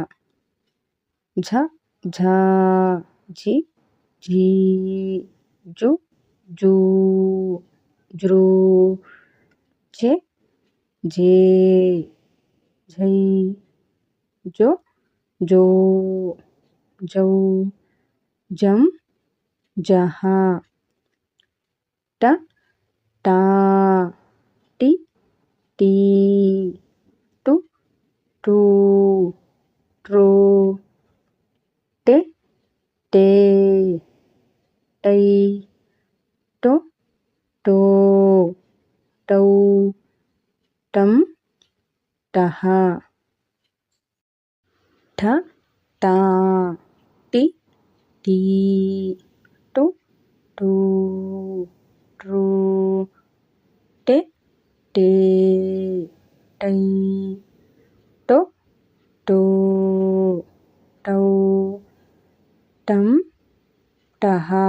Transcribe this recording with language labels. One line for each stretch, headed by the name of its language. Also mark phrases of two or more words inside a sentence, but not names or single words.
Kannada: ಝ ಝಾ ಝಿ ಝೀ ಜು ಜೂ ಜೃ ಝೆ ಝೇ ಝೈ ಜೊ ಜೋ ಜೌ ಜಂ ಜಹ ಟ ಟಾ ಟಿ ಟೀ ಟು ಟೂ ಟ್ರೂ ಟೆ ಟೇ ಟೈ ಟೊ ಟೋ ಟೌ ಟಂ ಟಹ ಠ ಠಾ ಟಿ ಠೀ ಟು ಟೂ ಟ್ರೂ ಟೆ ಟೇ ಟೈ ಟೊ ಟೋ ಟೌ ಟಂ ಟಹ